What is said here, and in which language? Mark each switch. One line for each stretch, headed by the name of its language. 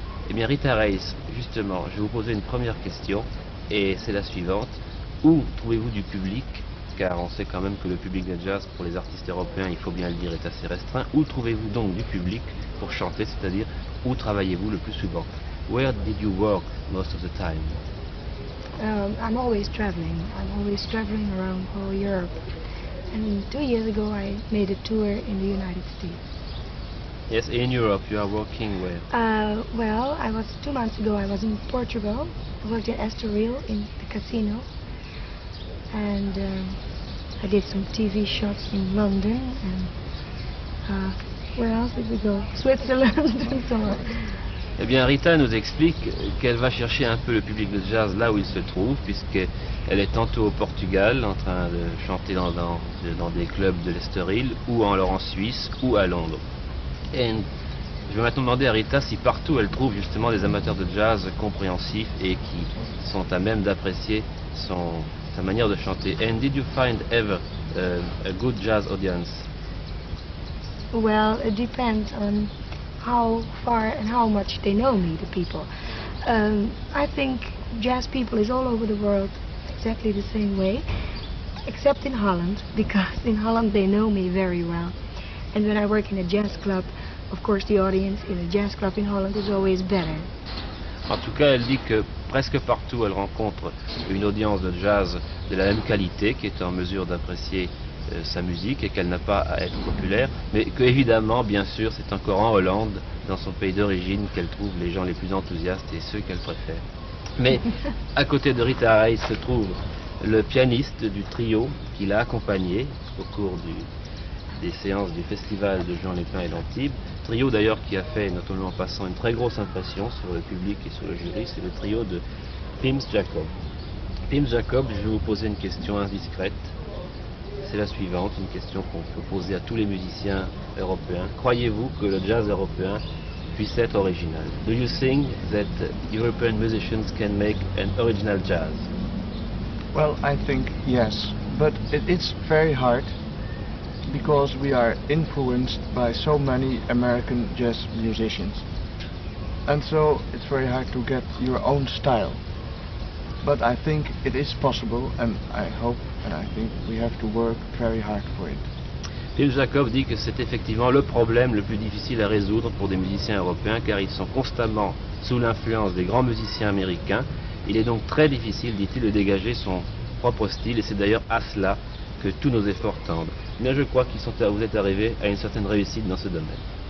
French: Eh bien Rita Reis, justement, je vais vous poser une première question et c'est la suivante. Où trouvez-vous du public? Car on sait quand même que le public de jazz pour les artistes européens, il faut bien le dire, est assez restreint. Où trouvez-vous donc du public pour chanter, c'est-à-dire où travaillez-vous le plus souvent?
English: Where did you work most of the time? I'm always traveling. I'm always traveling around whole Europe. And 2 years ago I made a tour in the United States. Yes, in Europe you are working where? Well, 2 months ago I was in Portugal. I worked in Estoril in the casino. And I did some TV shots in London. And where else did we go? Switzerland and so on.
French: Eh bien, Rita nous explique qu'elle va chercher un peu le public de jazz là où il se trouve, puisqu'elle est tantôt au Portugal, en train de chanter dans des clubs de l'Estoril, ou alors en Suisse, ou à Londres. Et je vais maintenant demander à Rita si partout elle trouve justement des amateurs de jazz compréhensifs et qui sont à même d'apprécier sa manière de chanter.
English: And did you find ever a good jazz audience? Well, it depends on how far and how much they know me, the people. I think jazz people is all over the world exactly the same way, except in Holland, because in Holland they know me very well. And when I work in a jazz club, of course the audience in a jazz club in Holland is always better.
French: En tout cas, elle dit que presque partout elle rencontre une audience de jazz de la même qualité, qui est en mesure d'apprécier sa musique et qu'elle n'a pas à être populaire, mais qu'évidemment, bien sûr, c'est encore en Hollande, dans son pays d'origine, qu'elle trouve les gens les plus enthousiastes et ceux qu'elle préfère. Mais à côté de Rita Reis se trouve le pianiste du trio qui l'a accompagné au cours des séances du festival de Jean Lépin et l'Antibes. Trio d'ailleurs qui a fait, notamment en passant, une très grosse impression sur le public et sur le jury, c'est le trio de Pims Jacob. Pims Jacob, je vais vous poser une question indiscrète. C'est la suivante, une question qu'on peut poser à tous les musiciens européens. Croyez-vous que le jazz européen puisse être original?
English: Do you think that European musicians can make an original jazz? Well, I think yes, but it's very hard because we are influenced by so many American jazz musicians. And so it's very hard to get your own style. But I think it is possible, and I hope and I think we have to work very hard for it.
French: Pims Jacob dit que c'est effectivement le problème le plus difficile à résoudre pour des musiciens européens, car ils sont constamment sous l'influence des grands musiciens américains. Il est donc très difficile, dit-il, de dégager son propre style, et c'est d'ailleurs à cela que tous nos efforts tendent. Mais je crois que vous êtes arrivés à une certaine réussite dans ce domaine.